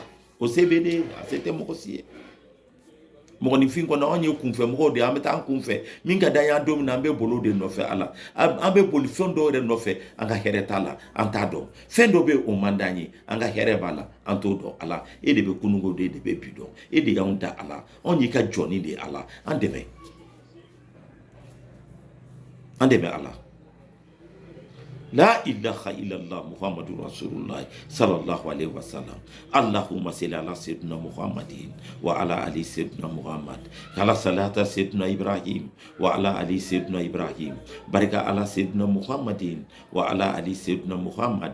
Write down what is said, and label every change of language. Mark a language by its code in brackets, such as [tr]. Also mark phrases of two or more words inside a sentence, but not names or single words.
[bm] O se bɛ ne ye, a se tɛ mɔgɔ si ye. Mɔgɔninfin kɔnɔ anw ye kunfɛ mɔgɔw de, an bɛ taa an kunfɛ, min ka d'an ye an don min na an bɛ boli o de nɔfɛ Ala, an bɛ boli fɛn dɔw yɛrɛ nɔfɛ an ka hɛrɛ t'a la, an t'a dɔn, fɛn dɔ bɛ o man d'an ye, an ka hɛrɛ b'a la, an t'o dɔn Ala. E de bɛ kunungo de, e de bɛ bi dɔn, e de y'anw da Ala, anw y'i ka jɔnni de Ala, an dɛmɛ, an dɛmɛ Ala. [ar] لا إله إلا الله محمد رسول الله صلى الله عليه وسلم. اللهم صل على سيدنا محمد وعلى آل سيدنا محمد. كما صليت سيدنا إبراهيم وعلى آل سيدنا إبراهيم. بارك على سيدنا محمد وعلى آل سيدنا محمد.